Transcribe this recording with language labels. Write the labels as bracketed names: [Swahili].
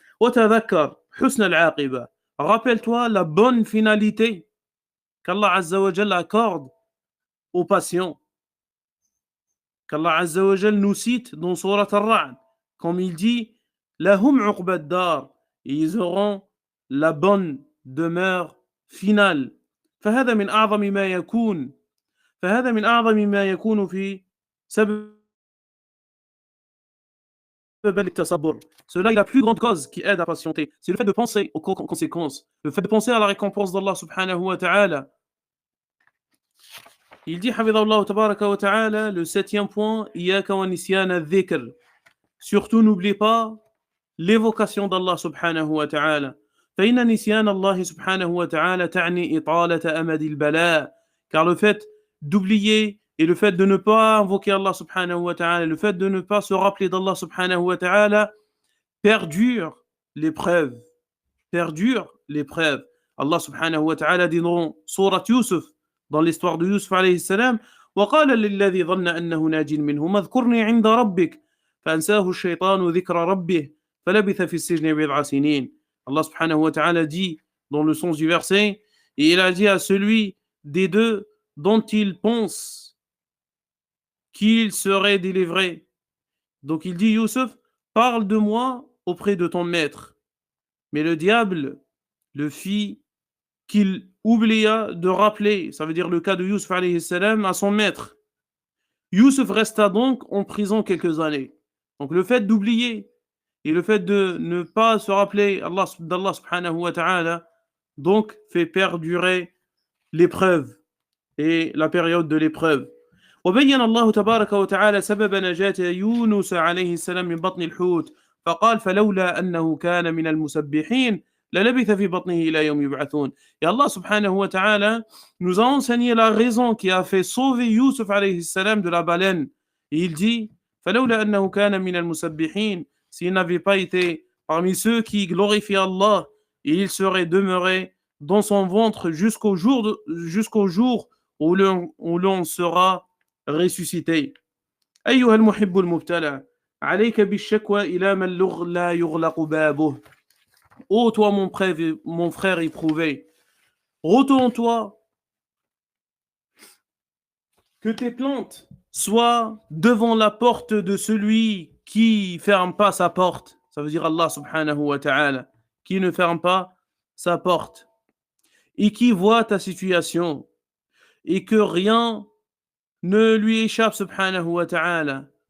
[Arabic] Wa tadhakkar husn al-aqiba. [French] Rappelle-toi la bonne finalité qu'Allah Azza wa Jalla accorde aux patients. Qu'Allah Azza wa Jalla nous cite dans Surat Ar-Ra'd, comme il dit, [Arabic] Lahum uqbad dar, [French] et ils auront la bonne demeure finale. [Arabic] فهذا من أعظم ما يكون في سبب التصبر. [French] Cela est la plus grande cause qui aide à patienter. C'est le fait de penser aux conséquences, le fait de penser à la récompense d'Allah subhanahu wa ta'ala. Il dit, Hafidhahullah tabaraka wa ta'ala, le septième point, [Arabic] Iyaka wa nisyana dhikr. [French] Surtout, n'oublie pas l'évocation d'Allah subhanahu wa ta'ala. [Arabic] فإن نسيان الله سبحانه وتعالى تعني إطالة أمد البلاء. [French] Car le fait d'oublier et le fait de ne pas invoquer Allah subhanahu wa ta'ala, le fait de ne pas se rappeler d'Allah subhanahu wa ta'ala, perdure l'épreuve. Allah subhanahu wa ta'ala dit dans Surat Yusuf, dans l'histoire de Yusuf alayhi salam, [Arabic] وقال للذي ظن أنه ناج منهما اذكرني عند ربك فأنساه الشيطان ذكر ربه فلبث في السجن بضع سنين. [French] Allah subhanahu wa ta'ala dit dans le sens du verset, et il a dit à celui des deux dont il pense qu'il serait délivré. Donc il dit, Youssef, parle de moi auprès de ton maître. Mais le diable le fit qu'il oublia de rappeler, ça veut dire le cas de Youssef alayhi salam, à son maître. Youssef resta donc en prison quelques années. Donc le fait d'oublier et le fait de ne pas se rappeler d'Allah subhanahu wa ta'ala, donc fait perdurer l'épreuve et la période de l'épreuve. [Arabic] وبين الله تبارك وتعالى سبب نجاة يونس عليه السلام من بطن الحوت فقال فلولا أنه كان من المسبحين للبث في بطنه إلى يوم يبعثون. [French] Et Allah subhanahu wa ta'ala nous a enseigné la raison qui a fait sauver Youssef alayhi salam de la baleine. Et il dit, [Arabic] فلولا أنه كان من المسبحين, [French] s'il n'avait pas été parmi ceux qui glorifient Allah, il serait demeuré dans son ventre jusqu'au jour où l'on sera ressuscité. [Arabic] أيها المحب المبتلى, عليك بالشكوى إلى من لا يغلق بابه. [French] Ô toi mon frère éprouvé, retourne-toi, que tes plaintes soient devant la porte de celui qui ferme pas sa porte. Ça veut dire Allah subhanahu wa ta'ala, qui ne ferme pas sa porte et qui voit ta situation et que rien ne lui échappe subhanahu wa ta'ala.